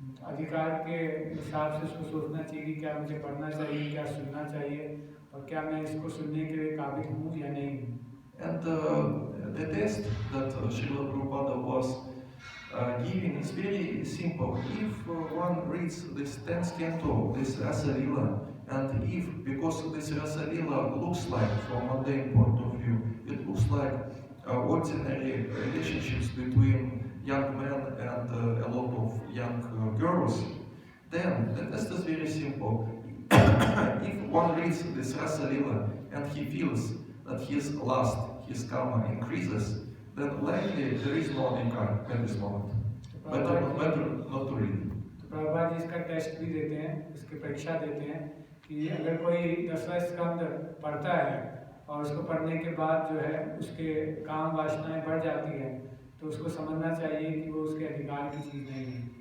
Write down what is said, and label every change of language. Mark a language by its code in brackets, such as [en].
[hi] अधिकार के हिसाब से उसको सोचना चाहिए कि क्या मुझे पढ़ना चाहिए, क्या सुनना चाहिए, और क्या मैं इसको सुनने के लिए काबिल हूँ या नहीं हूँ। [en] And the test that Srila Prabhupada was giving is very simple. If one reads this 10th canto, this Rasa Lila, and if, because this Rasa Lila looks like, from a mundane point of view, it looks like ordinary relationships between young men and a lot of young girls, then the test is very simple. If one reads this Rasa Lila and he feels that his lust, his karma increases, then likely there is no adhikar at this moment. Better not to read. [hi] तो प्रभुपाद जी इसका test भी देते हैं, इसकी परीक्षा देते हैं कि अगर कोई 10वां स्कंद पढ़ता है और उसको पढ़ने के बाद जो है उसके काम वासनाएं बढ़ जाती है, तो उसको समझना चाहिए कि वो उसके अधिकार की चीज़ नहीं है।